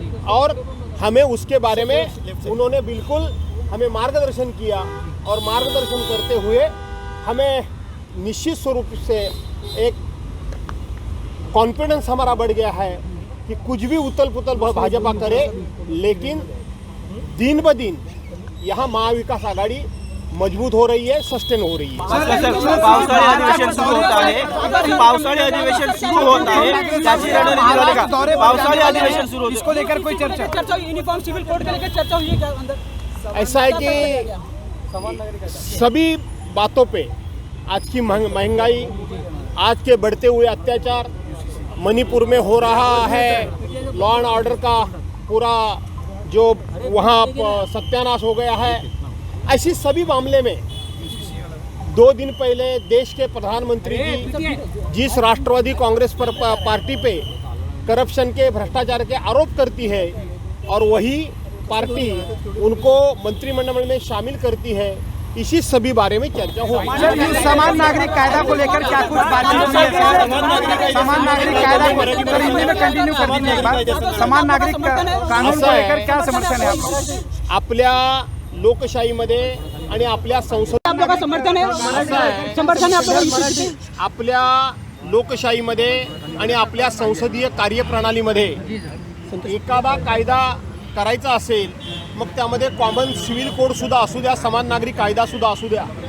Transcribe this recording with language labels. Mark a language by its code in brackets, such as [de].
[hi] और हमें उसके बारे में उन्होंने बिल्कुल हमें मार्गदर्शन किया, और मार्गदर्शन करते हुए हमें निश्चित स्वरूप से एक कॉन्फिडेंस हमारा बढ़ गया है कि कुछ भी उथल पुथल भाजपा करे, लेकिन दिन ब दिन यहाँ महाविकास आघाड़ी मजबूत हो रही है, सस्टेन हो रही है। [mr] पावसाळी अधिवेशन सुरू होत आहे, पावसाळी अधिवेशन सुरू होत आहे, त्याची रणनीती झाली का? पावसाळी अधिवेशन सुरू होतं, [hi] इसको लेकर कोई चर्चा? यूनिफॉर्म सिविल कोड को लेकर चर्चा हुई है क्या अंदर? ऐसा है कि सभी बातों पे आज की महंगाई, आज के बढ़ते हुए अत्याचार, मणिपुर में हो रहा है लॉ एंड ऑर्डर का पूरा जो वहाँ सत्यानाश हो गया है, ऐसी सभी मामले में 2 दिन पहले देश के प्रधानमंत्री जी जिस राष्ट्रवादी कांग्रेस पर पार्टी पे करप्शन के, भ्रष्टाचार के आरोप करती है, और वही पार्टी उनको मंत्रिमंडल में शामिल करती है, इसी सभी बारे में चर्चा हो। समान नागरिक कायदा को लेकर क्या कुछ बातचीत हुई है? समान नागरिक कायदा को लेकर हिंदी में कंटिन्यू कर दीजिए एक बार। समान नागरिक कानून को लेकर क्या समर्थन है आपका? [mr] आपल्या लोकशाहीमध्ये आणि आपल्या आपलं समर्थन आहे, समर्थन आहे आपल्या लोकशाहीमध्ये आणि आपल्या संसदीय कार्यप्रणालीमध्ये एखादा कायदा करायचा असेल, मग त्यामध्ये कॉमन सिव्हिल कोड सुद्धा असू द्या, समान नागरिक कायदा सुद्धा असू द्या,